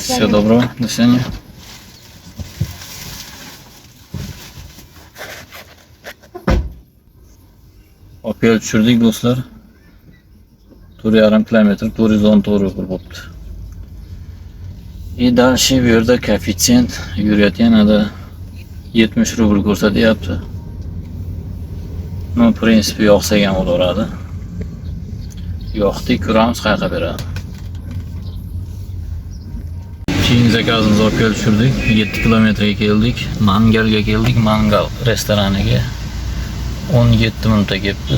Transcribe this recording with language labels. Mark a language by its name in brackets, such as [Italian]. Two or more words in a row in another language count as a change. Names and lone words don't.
[Russian] Всего свидания. доброго. До свидания. [Uzbek] Opel tushirdik do'stlar. 4,5 kilometr 414 rubl bo'libdi. Dальше bu yerda koeffitsient yurayotganida 70 rubl ko'rsatyapti. [Russian] Ну, в принципе, [Uzbek] yoqsa ham bo'laveradi. Yoqdik, ko'ramiz qayerga beradi. Keyingi zakazimizni Opel tushirdik. 7 kilometrga keldik. Mangalga keldik. Mangal restoraniga 17 minutda kelibmiz.